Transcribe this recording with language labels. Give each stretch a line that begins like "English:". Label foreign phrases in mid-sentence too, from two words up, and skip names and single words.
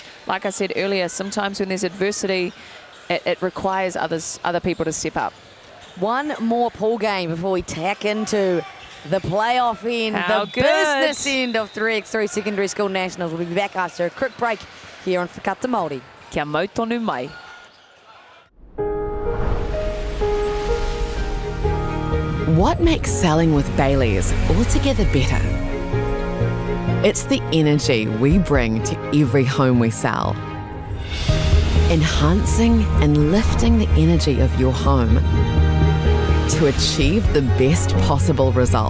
English: Like I said earlier, sometimes when there's adversity, it requires other people to step up. One more pool game before we tack into the playoff end, business end of 3x3 Secondary School Nationals. We'll be back after a quick break here on Whakata Māori.
Māori: Kia mau tonu mai.
English: What makes selling with Bailey's altogether better? It's the energy we bring to every home we sell. Enhancing and lifting the energy of your home to achieve the best possible result.